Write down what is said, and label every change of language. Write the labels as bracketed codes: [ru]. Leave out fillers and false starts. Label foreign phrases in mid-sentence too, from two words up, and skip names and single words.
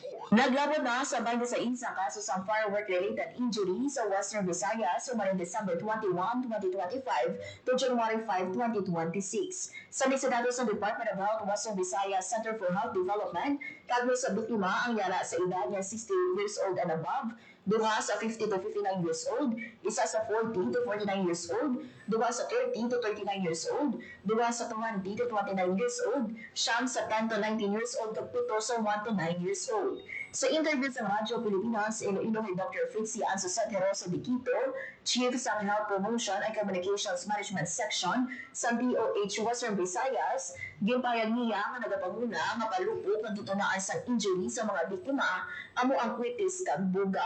[hil] Naglabot na sa 26 ang kaso sa [en] firework-related injury [hil] sa Western Visayas sumaring [en] December 21, 2025 to January 5, 2026. [hil] Sa datos ng Department of Health Western Visayas Center for Health Development, kagno sa biktima ang yara sa edad niya [en] 60 years old and above, [hil] duha sa [en] 50 to 59 years old, [hil] isa sa [en] 40 to 49 years old, [hil] duha sa [en] 30 to 39 years old, [hil] duha sa [en] 20 to 29 years old, [hil] siyam sa [en] 10 to 19 years old, [hil] at 2 sa [en] 1 to 9 years old. [hil] Sa interview sa Radyo Pilipinas, Iloilo ni Dr. Fritzy Ansusat Heroso de Quito, Chief sa Health Promotion and Communications Management Section sa DOH Western Visayas, gimpayag niya nga nagapanguna nga palupok ang tutunaan sa injury sa mga biktima amo ang kritis kag buga.